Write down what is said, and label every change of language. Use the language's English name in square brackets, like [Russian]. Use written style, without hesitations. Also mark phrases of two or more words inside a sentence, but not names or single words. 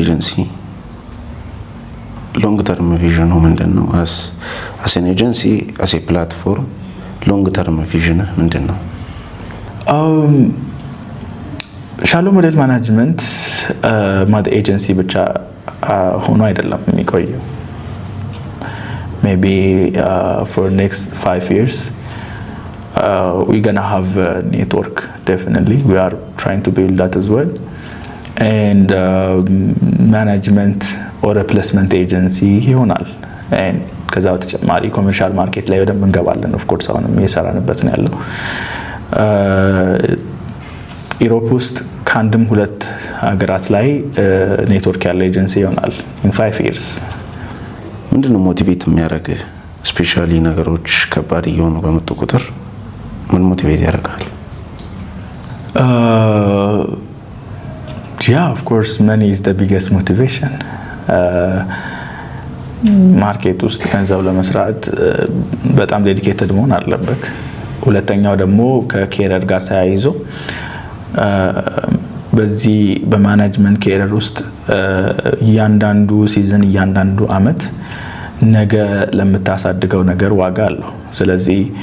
[Amharic] የሻሎም ሞዴሊንግ ኤጀንሲ [English] long term [Amharic] ቪዥኑ ምንድን ነው? [English] as an agency as a platform long term vision [Amharic] ምንድን ነው? ሻሎ [English] model management [Amharic] ማድ ኤጀንሲ ብቻ ሆኖ አይደለም የሚቆየው። [English] maybe for next 5 years we're gonna have a network. Definitely we are trying to build that as well, and management or replacement agency [Amharic] ይሆናል። and ከዛ በተጨማሪ [English] commercial market [Amharic] ላይ በደንብ እንገባለን። [English] of course [Amharic] አሁንም እየሰራንበት ነው ያለው። ኢሮፕ ውስጥ ከአንድም 2 ሀገራት ላይ ኔትወርክ ያለው ኤጀንሲ ይሆናል [English] in 5 years። [Amharic] ምንድነው ሞቲቬት የሚያደርግህ? ስፔሻሊ ነገሮች ከባድ እየሆኑ በመጡ ቁጥር ምን ሞቲቬት ያደርጋል? [English] yeah, of course money is the biggest motivation. [Amharic] ማርኬት ውስጥ ገንዘብ ለመስራት በጣም ዴዲኬትድ መሆን አለበት። ሁለተኛው ደግሞ ከኬሪየር ጋር ተያይዞ በዚህ በማኔጅመንት ኬሪየር ውስጥ እያንዳንዱ ሲዝን እያንዳንዱ አመት ነገ ለምታሳድገው ነገር ዋጋ አለው። ስለዚህ